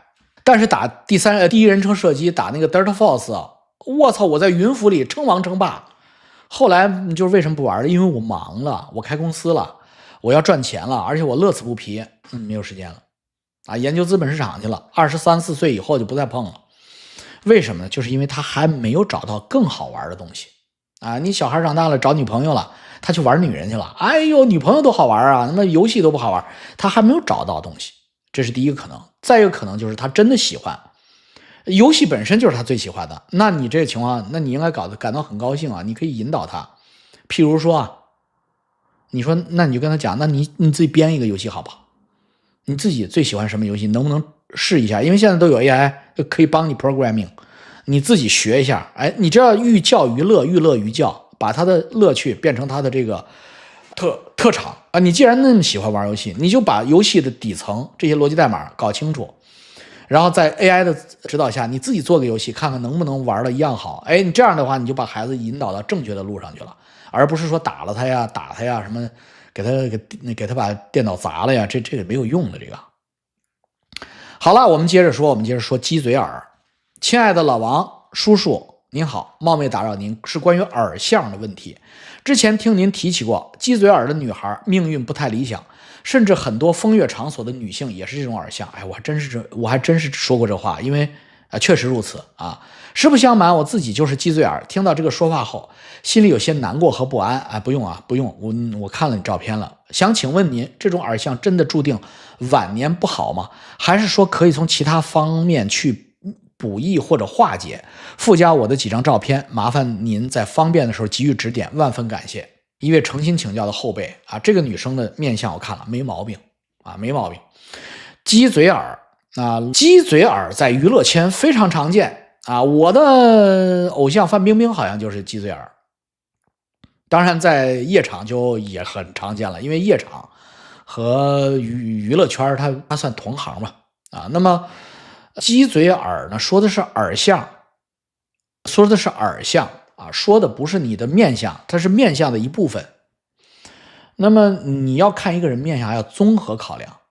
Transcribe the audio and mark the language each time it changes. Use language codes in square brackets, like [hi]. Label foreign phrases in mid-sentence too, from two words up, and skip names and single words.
[zh] 但是打第一人稱射擊，打那個 Delta Force， 我操，我在雲府裡稱王稱霸。後來就是為什麼不玩了？因為我忙了，我開公司了。我要賺錢了，而且我樂此不疲，沒有時間了研究資本市場去了。23、24歲以後就不再碰了。為什麼呢？就是因為他還沒有找到更好玩的東西你小孩長大了找女朋友了，他去玩女人去了，哎呦，女朋友都好玩那麼遊戲都不好玩，他還沒有找到東西，這是第一個可能。再一個可能就是他真的喜歡遊戲，本身就是他最喜歡的，那你這個情況，那你應該感到很高興你可以引導他，譬如說你說，那你就跟他講，那你自己編一個遊戲好不好？你自己最喜歡什麼遊戲？能不能試一下？因為現在都有 AI 可以幫你 programming， 你自己學一下。你這要寓教於樂，寓樂於教，把他的樂趣變成他的這個特長你既然那麼喜歡玩遊戲，你就把遊戲的底層這些邏輯代碼搞清楚，然後在 AI 的指導下，你自己做個遊戲，看看能不能玩的一樣好。你這樣的話，你就把孩子引導到正確的路上去了。而不是說打他呀什麼給他把電腦砸了呀，這個沒有用的這個。好了，我們接着說雞嘴耳。親愛的老王叔叔您好，冒昧打擾您，是關於耳相的問題。之前聽您提起過，雞嘴耳的女孩命運不太理想，甚至很多風月場所的女性也是這種耳相。我還真是說過這話，因為確實如此實不相瞞，我自己就是雞嘴耳。聽到這個說法後，心裡有些難過和不安。不用，我看了你照片了。想請問您，這種耳相真的注定晚年不好嗎？還是說可以從其他方面去補益或者化解？附加我的幾張照片，麻煩您在方便的時候給予指點，萬分感謝。一位誠心請教的後輩這個女生的面相我看了，沒毛病沒毛病。雞嘴耳雞嘴耳在娛樂圈非常常見我的偶像范冰冰好像就是雞嘴耳，當然在夜場就也很常見了，因為夜場和娛樂圈它算同行嘛那麼雞嘴耳呢，說的是耳相，說的不是你的面相，它是面相的一部分。那麼你要看一個人面相，要綜合考量